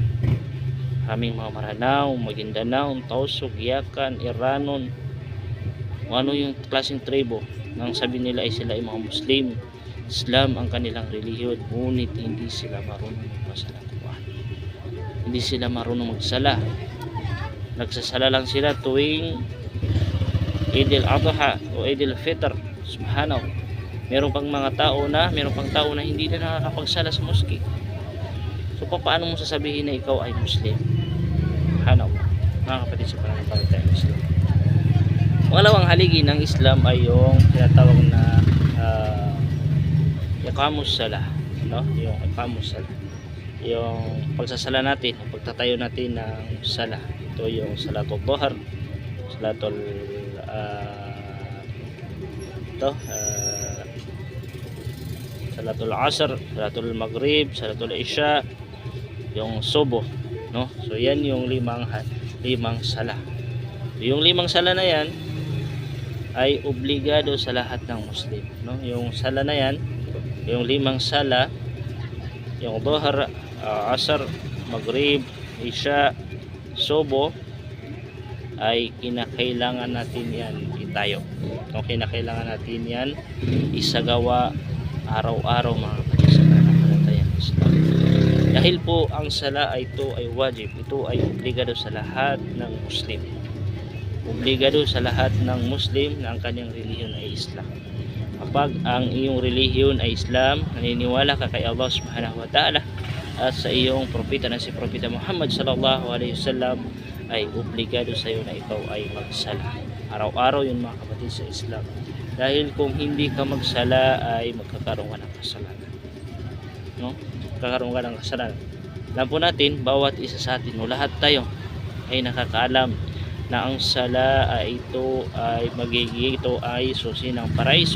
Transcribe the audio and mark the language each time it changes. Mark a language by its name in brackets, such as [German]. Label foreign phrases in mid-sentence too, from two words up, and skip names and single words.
[Filipino] Maraming mga Maranao, Maguindanao, Tausug, Yakan, Iranon, ano yung klaseng tribo nang sabi nila ay sila ay mga Muslim, Islam ang kanilang relihiyon, ngunit hindi sila marunong magbasa ng Quran. Hindi sila marunong magsala. Nagsasala lang sila tuwing Eid al-Adha o Eid al-Fitr. Subhanallah. Meron pang tao na hindi na nakakapagsala sa mosque. So paano mo sasabihin na ikaw ay Muslim? Subhanallah. Mga kapatid sa pananampalatayang Islam. Pangalawang haligi ng Islam ay yung tinatawag na [Arabic] إقامة الصلاة, [Filipino] no? Yung [Arabic] إقامة الصلاة. [Filipino] Yung pagsasala natin, yung pagtatayo natin ng salah. Ito yung [Arabic] صلاة الظهر، صلاة صلاة العصر، صلاة المغرب، صلاة العشاء, [Filipino] yung subuh, no? So yan yung limang sala. Yung limang sala na yan ay obligado sa lahat ng Muslim, no? Yung sala na yan, yung limang sala, yung dhuhr, asr, maghrib, isya, subuh, ay kinakailangan natin yan itayo. Kung kinakailangan natin yan isagawa araw-araw mga kapatid sa pananampalatayang Islam. Dahil po ang sala ay ito ay wajib, ito ay obligado sa lahat ng Muslim. Obligado sa lahat ng Muslim na ang kanyang relihiyon ay Islam. Kapag ang iyong relihiyon ay Islam, naniniwala ka kay Allah [Arabic] سبحانه وتعالى [Filipino] at sa iyong propeta na si Propeta Muhammad [Arabic] صلى الله عليه وسلم, [Filipino] ay obligado sa iyo na ikaw ay magsala. Araw-araw yun mga kapatid sa Islam. Dahil kung hindi ka magsala ay magkakaroon ka ng kasalanan. No? Magkakaroon ka ng kasalanan. Alam po natin, bawat isa sa atin, lahat tayo ay nakakaalam na ang sala ay ito ay susi ng paraiso.